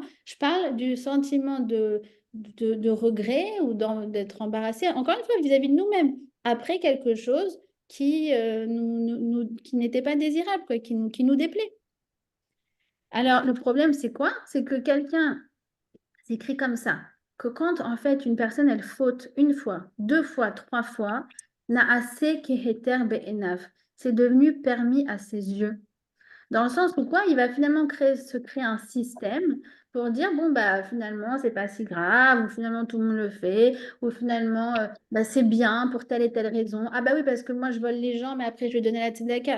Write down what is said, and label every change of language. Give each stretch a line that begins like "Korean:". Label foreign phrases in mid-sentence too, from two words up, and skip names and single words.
French: Je parle du sentiment de regret ou d'être embarrassé, encore une fois, vis-à-vis de nous-mêmes, après quelque chose qui n'était pas désirable, quoi, qui nous déplaît. Alors, le problème, c'est quoi? C'est que quelqu'un, c'est écrit comme ça, que quand en fait une personne, elle faute une fois, deux fois, trois fois,
Hebrew: נעשה כהיתר בעיניו,
French: c'est devenu permis à ses yeux. Dans le sens où quoi, il va finalement se créer un système pour dire, bon, finalement, c'est pas si grave, ou finalement, tout le monde le fait, ou finalement, c'est bien pour telle et telle raison. Ah bah oui, parce que moi, je vole les gens, mais après, je vais donner la tzedaka.